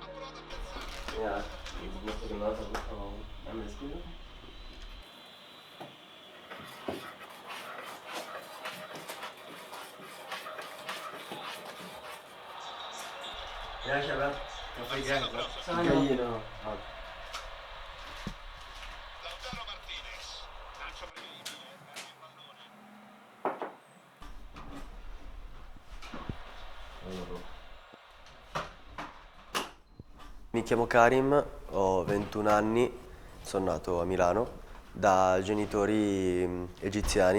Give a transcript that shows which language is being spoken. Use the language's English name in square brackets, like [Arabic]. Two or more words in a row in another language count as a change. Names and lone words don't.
[German] Ja, ich möchte genau das am besten. Ja, Shabab. [Italian] Caffè grande. Gallino. Mi chiamo Karim, ho 21 anni, sono nato a Milano da genitori egiziani.